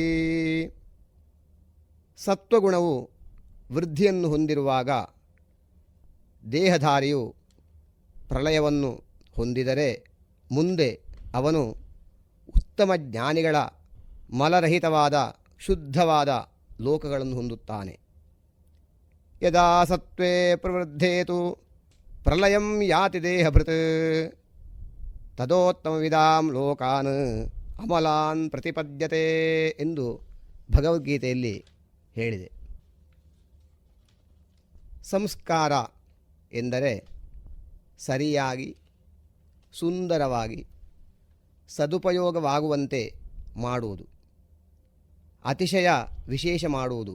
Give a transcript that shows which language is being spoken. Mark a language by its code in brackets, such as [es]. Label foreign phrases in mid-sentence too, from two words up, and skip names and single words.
[kn] ಸತ್ವಗುಣವು ವೃದ್ಧಿಯನ್ನು ಹೊಂದಿರುವಾಗ ದೇಹಧಾರಿಯು ಪ್ರಳಯವನ್ನು ಹೊಂದಿದರೆ ಮುಂದೆ ಅವನು ಉತ್ತಮ ಜ್ಞಾನಿಗಳ ಮಲರಹಿತವಾದ ಶುದ್ಧವಾದ ಲೋಕಗಳನ್ನು ಹೊಂದುತ್ತಾನೆ. [sa] ಯದಾ ಸತ್ವೇ ಪ್ರವೃದ್ಧೇತು ಪ್ರಳಯಂ ಯಾತಿ ದೇಹಭೃತ್ ತದೋತ್ತಮವಿದಾಂ ಲೋಕಾನ್ ಅಮಲಾನ್ ಪ್ರತಿಪದ್ಯತೆ [kn] ಎಂದು ಭಗವದ್ಗೀತೆಯಲ್ಲಿ ಹೇಳಿದೆ. ಸಂಸ್ಕಾರ ಎಂದರೆ ಸರಿಯಾಗಿ ಸುಂದರವಾಗಿ ಸದುಪಯೋಗವಾಗುವಂತೆ ಮಾಡುವುದು, ಅತಿಶಯ ವಿಶೇಷ ಮಾಡುವುದು.